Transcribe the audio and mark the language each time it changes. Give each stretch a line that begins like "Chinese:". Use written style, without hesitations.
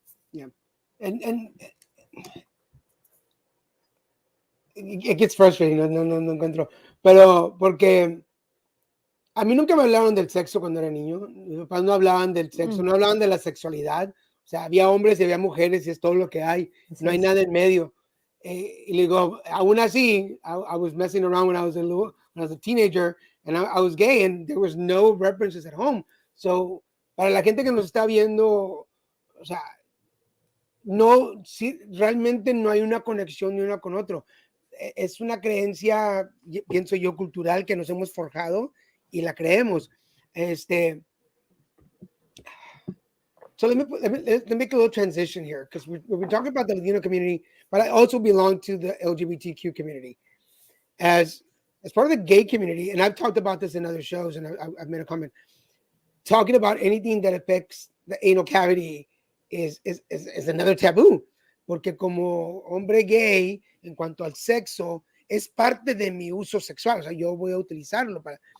English: Yeah. And it gets frustrating,
Spanish: no encuentro. Pero porque a mí nunca me hablaron del sexo cuando era niño. Mis papás no hablaban del sexo, no hablaban de la sexualidad. O sea, había hombres y había mujeres y es todo lo que hay. No hay nada en medio. Y le digo, aún así,
English: I was messing around when I was a teenager and I was gay and there was no references at home.
Spanish: So, para la gente que nos está viendo, o sea, no, sí, realmente no hay una conexión ni una con otro. Es una creencia, pienso yo, cultural que nos hemos forjado y la creemos.
English: So let me make a little transition here because we've been talking about the Latino community, but I also belong to the LGBTQ community as part of the gay community. And I've talked about this in other shows, and I've made a comment talking about anything that affects the anal cavity is another taboo,
Spanish: porque como hombre gay, en cuanto al sexo, es parte de mi uso sexual. O sea, yo voy a utilizarlo para.